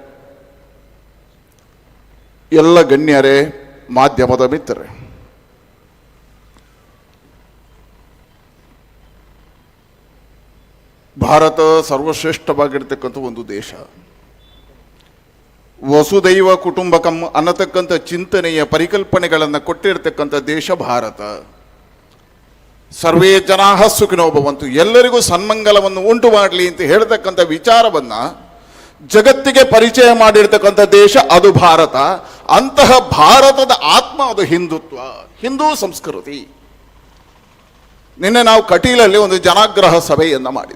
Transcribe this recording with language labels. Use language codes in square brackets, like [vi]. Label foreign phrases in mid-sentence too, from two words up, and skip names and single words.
[kn] ಎಲ್ಲ ಗಣ್ಯರೇ, ಮಾಧ್ಯಮದ ಮಿತ್ರರೇ, ಭಾರತ ಸರ್ವಶ್ರೇಷ್ಠವಾಗಿರ್ತಕ್ಕಂಥ ಒಂದು ದೇಶ. [sa] ವಸುದೈವ ಕುಟುಂಬಕಂ [kn] ಅನ್ನತಕ್ಕಂಥ ಚಿಂತನೆಯ ಪರಿಕಲ್ಪನೆಗಳನ್ನು ಕೊಟ್ಟಿರ್ತಕ್ಕಂಥ ದೇಶ ಭಾರತ. [sa] ಸರ್ವೇ ಜನಾಃ ಸುಖಿನೋ ಭವಂತು, [kn] ಎಲ್ಲರಿಗೂ ಸನ್ಮಂಗಲವನ್ನು ಉಂಟು ಮಾಡಲಿ ಅಂತ ಹೇಳ್ತಕ್ಕಂಥ ವಿಚಾರವನ್ನು ಜಗತ್ತಿಗೆ ಪರಿಚಯ ಮಾಡಿರ್ತಕ್ಕಂಥ ದೇಶ ಅದು ಭಾರತ. ಅಂತಹ ಭಾರತದ ಆತ್ಮ ಅದು ಹಿಂದುತ್ವ, ಹಿಂದೂ ಸಂಸ್ಕೃತಿ. ನಿನ್ನೆ ನಾವು ಕಟೀಲಲ್ಲಿ ಒಂದು ಜನಾಗ್ರಹ ಸಭೆಯನ್ನು ಮಾಡಿದ್ವಿ.